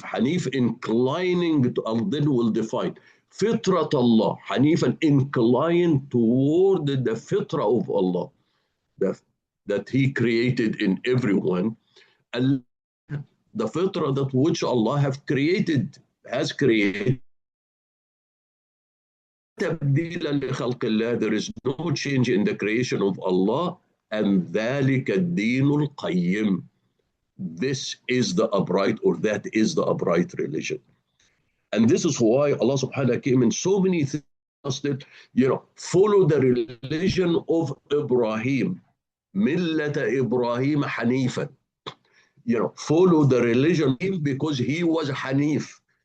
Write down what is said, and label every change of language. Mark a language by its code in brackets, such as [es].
[en] Hanif, inclining to, and then we'll define. Fitrat Allah, Hanifan, inclined toward the fitrah of Allah, that He created in everyone. And the fitrah that which Allah has created. [ar] تبديلا لخلق الله. [en] There is no change in the creation of Allah. [ar] And ذلك الدين القيم. [en] This is the upright, or that is the upright religion. And this is why Allah subhanahu wa ta'ala came in so many things that, follow the religion of Ibrahim. Millata Ibrahim Hanifan. Follow the religion because he was Hanif.